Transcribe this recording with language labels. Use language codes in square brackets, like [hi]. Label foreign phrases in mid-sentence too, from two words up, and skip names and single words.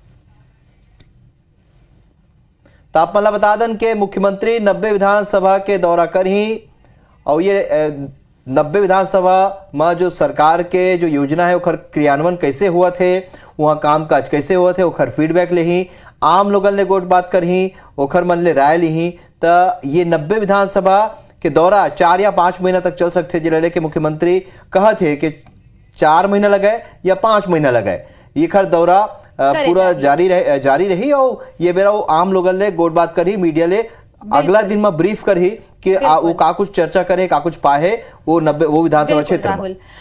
[hne] तो आप मतलब बता दें कि मुख्यमंत्री 90 विधानसभा के दौरा करही और ये 90 विधानसभा में जो सरकार के जो योजना है ओखर क्रियान्वयन कैसे हुआ थे, वहाँ काम काज कैसे हुआ थे, ओखर फीडबैक लेही, आम लोगन ले गोट बात करही, ओखर मन ले राय लीही। तो ये 90 विधानसभा कि दौरा 4 या 5 महीना तक चल सकते जिले के मुख्यमंत्री कहा थे कि 4 महीना लगे या 5 महीना लगे ये खर दौरा पूरा जारी रही और ये बेरा वो आम लोगन ले गोट बात करी मीडिया ले अगला दिन में ब्रीफ करी कि वो का कुछ चर्चा करे का कुछ पाए वो विधानसभा क्षेत्र में।